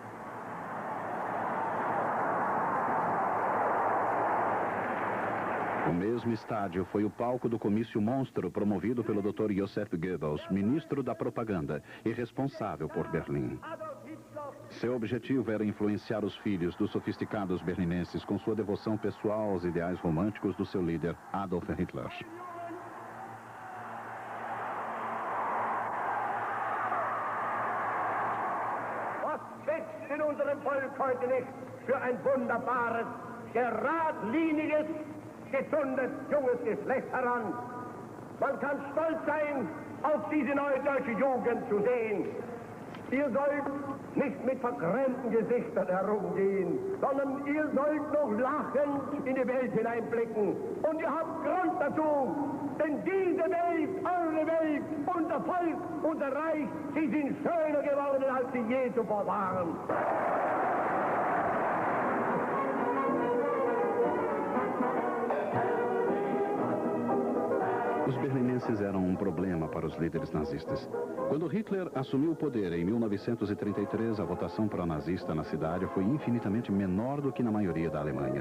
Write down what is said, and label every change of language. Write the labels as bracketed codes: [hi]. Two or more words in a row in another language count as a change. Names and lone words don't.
[pt] O mesmo estádio foi o palco do comício monstro promovido pelo Dr. Joseph Goebbels, ministro da propaganda e responsável por Berlim. Seu objetivo era influenciar os filhos dos sofisticados berlinenses com sua devoção pessoal aos ideais românticos do seu líder, Adolf Hitler. [de] Was wächst in unserem Volk heute nicht für ein wunderbares, geradliniges, gesundes, junges Geschlecht heran. Man kann stolz sein, auf diese neue deutsche Jugend zu sehen. Ihr sollt nicht mit vergrämten Gesichtern herumgehen, sondern ihr sollt noch lachend in die Welt hineinblicken. Und ihr habt Grund dazu, denn diese Welt, eure Welt, unser Volk, unser Reich, sie sind schöner geworden, als sie je zuvor waren. [pt] Os berlinenses eram problema para os líderes nazistas. Quando Hitler assumiu o poder em 1933, a votação pró-nazista na cidade foi infinitamente menor do que na maioria da Alemanha.